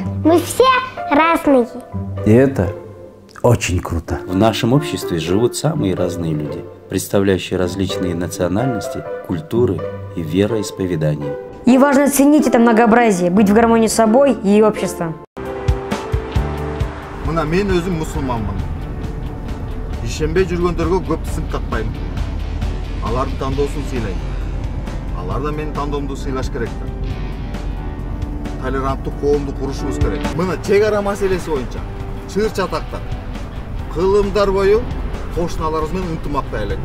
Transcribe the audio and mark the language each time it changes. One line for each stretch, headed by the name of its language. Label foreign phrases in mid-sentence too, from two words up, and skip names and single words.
Russian: Мы все разные. И это очень круто. В нашем обществе живут самые разные люди, представляющие различные национальности, культуры и вероисповедания. И важно ценить это многообразие, быть в гармонии с собой и обществом.
Kyrgyz: Мына мен өзім мұсылманмын. Ишенбей жүргөндөргө көп сынып какпайм. Алардын тандоосун сыйлайм. Алар да менин тандоомду сыйлаш керек. Толеранттуу коомду курушубуз керек. Мына чек ара маселеси боюнча чыр чатактар, кылымдар бою кошуналарыбыз менен ынтымакта элек.